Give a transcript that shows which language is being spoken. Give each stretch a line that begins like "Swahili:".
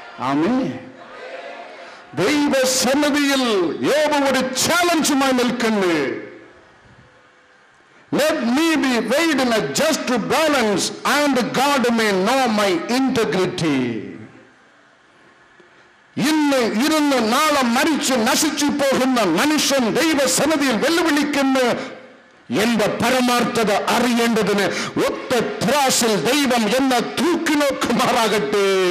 Malayalam: ആമേൻ. ദൈവസന്നിധിയിൽ യോബ് ഒരു ചാലഞ്ചുമായി നിൽക്കുന്നു.
English: Let me be weighed in a just balance and God may know my integrity.
Malayalam: ഇന്ന് ഇരുന്ന് നാളെ മരിച്ച് നശിച്ചു പോകുന്ന മനുഷ്യൻ ദൈവസന്നിധിയിൽ വെല്ലുവിളിക്കുന്നു, എന്റെ പരമാർത്ഥത അറിയേണ്ടതിന് ഒത്ത ത്രാസിൽ ദൈവം എന്നെ തൂക്കി നോക്കുമാറാകട്ടെ.